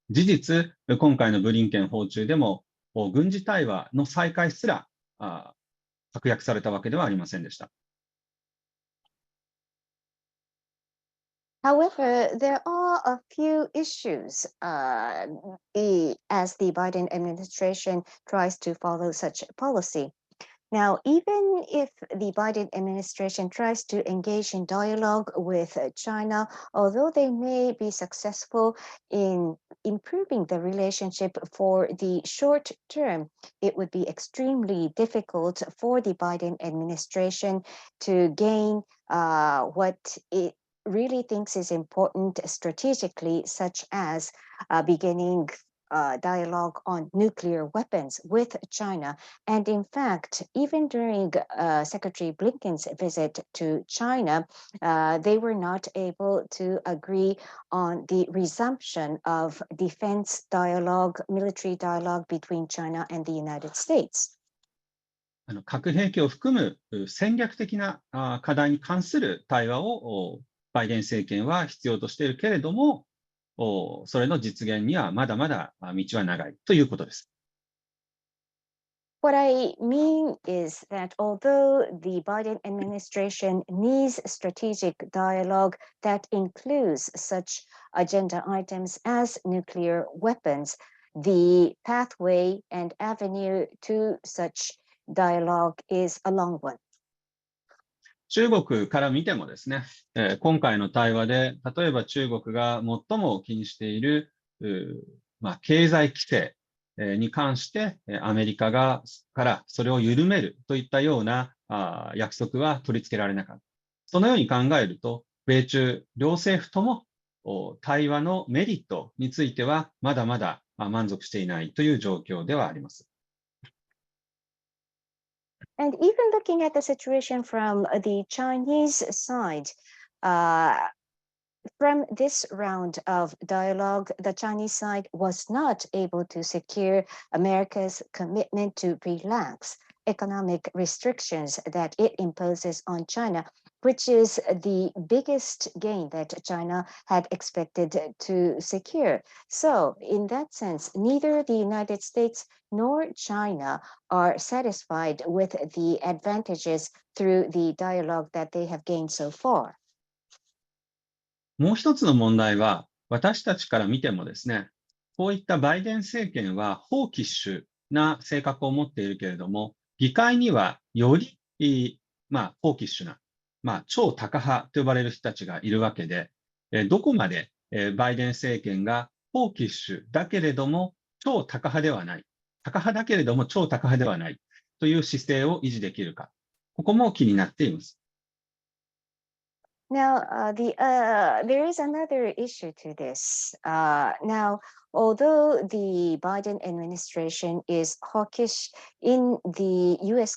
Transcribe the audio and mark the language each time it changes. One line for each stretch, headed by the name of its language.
Japanese: 事実、今回のブリンケン訪中でも軍事対話の再開すら確約されたわけではありませんでした。
English: However, there are a few issues as the Biden administration tries to follow such policy. Now, even if the Biden administration tries to engage in dialogue with China, although they may be successful in improving the relationship for the short term, it would be extremely difficult for the Biden administration to gain what it really thinks is important strategically, such as beginning dialogue on nuclear weapons with China. And in fact, even during Secretary Blinken's visit to China, they were not able to agree on the resumption of defense dialogue, military dialogue between China and the United States.
Japanese: 核兵器を含む戦略的な課題に関する対話をバイデン政権は必要としているけれども、それの実現にはまだまだ道は長いということです。
English: What I mean is that although the Biden administration needs strategic dialogue that includes such agenda items as nuclear weapons, the pathway and avenue to such dialogue is a long one.
Japanese: 中国から見てもですね、今回の対話で、例えば中国が最も気にしている、経済規制に関して、アメリカからそれを緩めるといったような約束は取り付けられなかった。そのように考えると、米中両政府とも対話のメリットについては、まだまだ満足していないという状況ではあります。
English: And even looking at the situation from the Chinese side, from this round of dialogue, the Chinese side was not able to secure America's commitment to relax economic restrictions that it imposes on China, which is the biggest gain that China had expected to secure. So in that sense, neither the United States nor China are satisfied with the advantages through the dialogue that they have gained so far.
Japanese: もう一つの問題は、私たちから見てもですね、こういったバイデン政権はホーキッシュな性格を持っているけれども、議会にはより、ホーキッシュな、超タカ派と呼ばれる人たちがいるわけで、どこまでバイデン政権がホーキッシュだけれども超タカ派ではない。タカ派だけれども超タカ派ではないという姿勢を維持できるか。ここも気になっています。
English: Now, there is another issue to this. Now, although the Biden administration is hawkish in the U.S.